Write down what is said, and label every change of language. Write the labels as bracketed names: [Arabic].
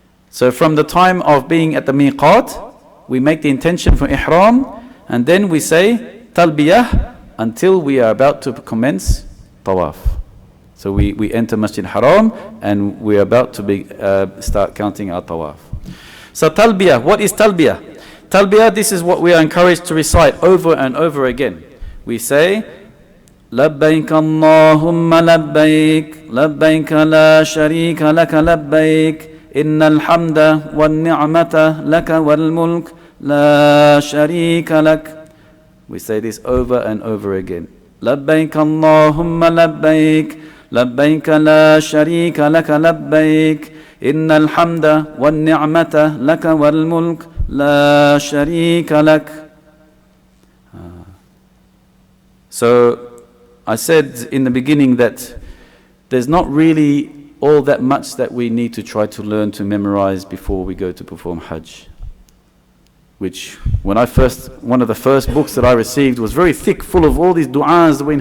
[English] So from the time of being at the miqat, we make the intention for ihram, and then we say talbiyah until we are about to commence tawaf. So we enter Masjid Haram and we're about to start counting our tawaf. So talbiyah, what is talbiyah? Talbiyah, this is what we are encouraged to recite over and over again. We say, [Arabic] لبيك اللهم لبيك لبيك لا شريك لك لبيك إن الحمد والنعمة لك والملك لا شريك لك. [English] We say this over and over again. [Arabic] لبيك اللهم لبيك لبيك لا شريك لك لبيك إن الحمد والنعمة لك والملك لا شريك لك. [English] So I said in the beginning that there's not really all that much that we need to try to learn to memorize before we go to perform Hajj. Which, one of the first books that I received was very thick, full of all these du'as.